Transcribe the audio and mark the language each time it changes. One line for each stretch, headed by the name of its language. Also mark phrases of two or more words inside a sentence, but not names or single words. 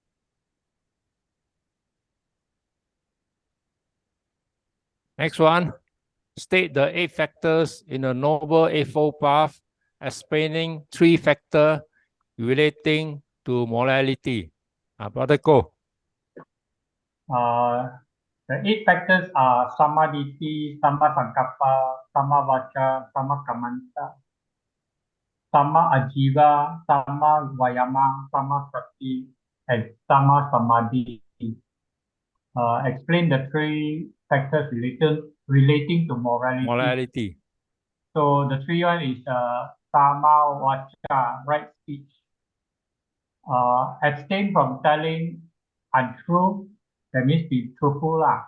English: Next one. State the 8 factors in a Noble Eightfold Path, explaining 3 factors relating to morality. Brother Ko. The 8 factors are
Pali: samaditi, samma sankappa, samma vaca, samma kamanta, samma ajiva, samma vayama, samma sati, and samma samadhi.
English: Explain the 3 factors relating to morality. So the 3 one is
Pali: samma vaca,
English: right speech. Abstain from telling untruth, that means be truthful lah.